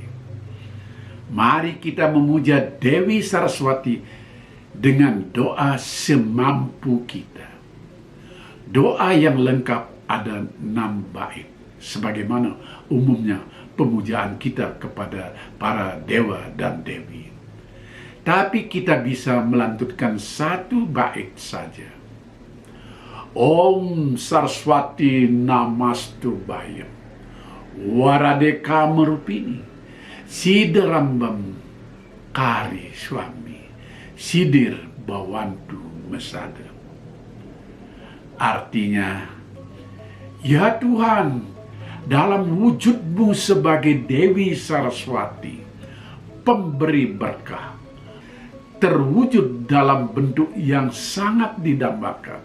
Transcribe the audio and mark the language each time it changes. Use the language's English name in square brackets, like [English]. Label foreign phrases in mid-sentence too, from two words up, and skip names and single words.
[Indonesian] Mari kita memuja Dewi Saraswati dengan doa semampu kita. Doa yang lengkap ada 6 bait, sebagaimana umumnya pemujaan kita kepada para dewa dan dewi. Tapi kita bisa melantunkan 1 bait saja. [Sanskrit] Om Saraswati Namastubhaya Waradeka Merupini Siderambam Kari Swami Sidir Bawantu Mesada. [Indonesian] Artinya, ya Tuhan, dalam wujudmu sebagai Dewi Saraswati, pemberi berkah, terwujud dalam bentuk yang sangat didambakan.